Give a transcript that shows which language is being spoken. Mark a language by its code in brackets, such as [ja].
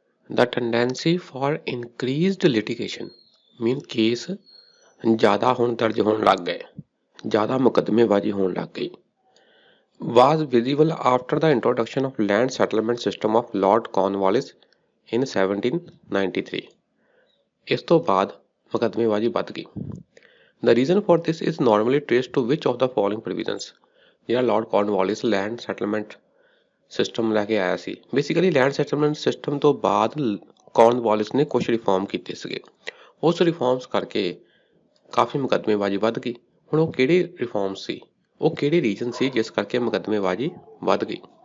[en] the tendency for increased litigation [pa] mean case ਜ਼ਿਆਦਾ ਹੁਣ ਦਰਜ ਹੋਣ ਲੱਗ ਗਏ, ਜ਼ਿਆਦਾ ਮੁਕੱਦਮੇਬਾਜ਼ੀ ਹੋਣ ਲੱਗ ਗਈ। [en] was visible after the introduction of land settlement system of Lord Cornwallis in 1793। [pa] ਇਸ ਤੋਂ ਬਾਅਦ ਮੁਕੱਦਮੇਬਾਜ਼ੀ ਵੱਧ ਗਈ। [en] The reason for this is normally traced to which of the following provisions। [pa] ਜਿਹੜਾ ਲॉर्ड ਕੌਰਨਵਾਲਿਸ ਲੈਂਡ ਸੈਟਲਮੈਂਟ ਸਿਸਟਮ ਲੈ ਕੇ ਆਇਆ ਸੀ, ਬੇਸਿਕਲੀ ਲੈਂਡ ਸੈਟਲਮੈਂਟ ਸਿਸਟਮ ਤੋਂ ਬਾਅਦ ਕੌਰਨਵਾਲਿਸ ਨੇ ਕੁਛ ਰਿਫਾਰਮ ਕੀਤੇ ਸੀਗੇ। ਉਸ ਰਿਫਾਰਮਸ ਕਰਕੇ ਕਾਫੀ ਮੁਕੱਦਮੇਬਾਜ਼ੀ ਵੱਧ ਗਈ। ਹੁਣ ਉਹ ਕਿਹੜੇ ਰਿਫਾਰਮਸ ਸੀ, ਉਹ ਕਿਹੜੇ ਰੀਜ਼ਨ ਸੀ ਜਿਸ ਕਰਕੇ ਮੁਕੱਦਮੇਬਾਜ਼ੀ ਵੱਧ ਗਈ।